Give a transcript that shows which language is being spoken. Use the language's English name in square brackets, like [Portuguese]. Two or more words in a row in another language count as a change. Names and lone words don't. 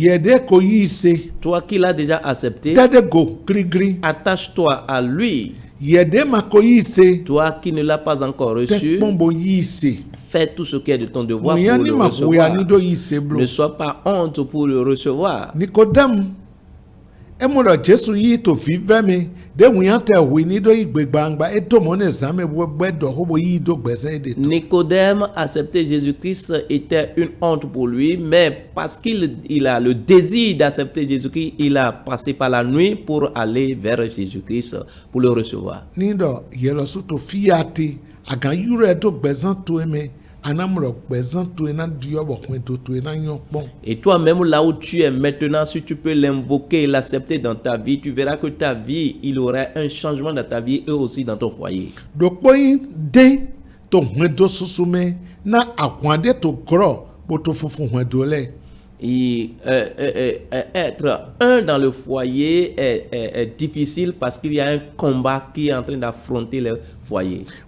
[French] Toi qui l'as déjà accepté, attache-toi à lui. Toi qui ne l'as pas encore reçu, fais tout ce qui est de ton devoir pour le recevoir. Ne sois pas honte pour le recevoir. [Fon] Emodo Jesu yi to fi vemi de wuyante wi ni do igbe gbangba e to mo ne zame gbedo ho bo yi do gbese de to. [French] Nicodème accepter Jésus-Christ était une honte pour lui, mais parce qu'il a le désir d'accepter Jésus-Christ, il a passé par la nuit pour aller vers Jésus-Christ pour le recevoir. [Fon] Ni do yelo su to fiati agan yure to gbezan to eme. [French] Et toi-même, là où tu es maintenant, si tu peux l'invoquer et l'accepter dans ta vie, tu verras que ta vie, il y aura un changement dans ta vie et aussi dans ton foyer. Et être un dans le foyer est difficile parce qu'il y a un combat qui est en train d'affronter le foyer.